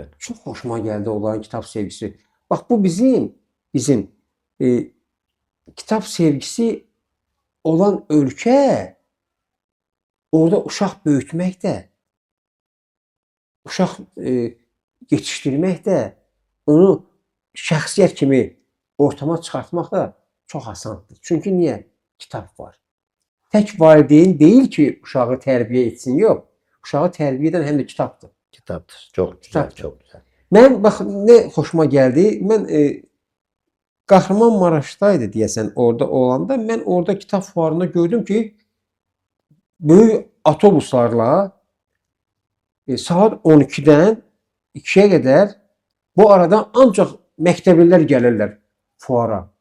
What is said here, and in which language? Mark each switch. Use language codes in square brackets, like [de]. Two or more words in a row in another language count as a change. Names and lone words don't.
[az] Çox xoşuma gəldi onların kitab sevgisi. Bax, bu bizim kitab sevgisi olan ölkə, orada uşaq böyütmək də, uşaq yetişdirmək də, onu şəxsiyyət kimi ortama çıxartmaq da çox asandır. Çünki niyə? Kitab var. Tək valideyn deyil ki, uşağı tərbiyə etsin, yox. Uşağı tərbiyə edən həm də kitabdır. [tr] Kitaptır. Çok güzel. Kitaptır. Çok güzel. [az] Mən bax, nə xoşuma gəldi? Mən Kahramanmaraşdaydı deyəsən orada olanda, mən orada kitab fuarında gördüm ki, böyük avtobuslarla saat 12-dən 2-yə qədər bu arada ancaq məktəblilər gəlirlər fuara.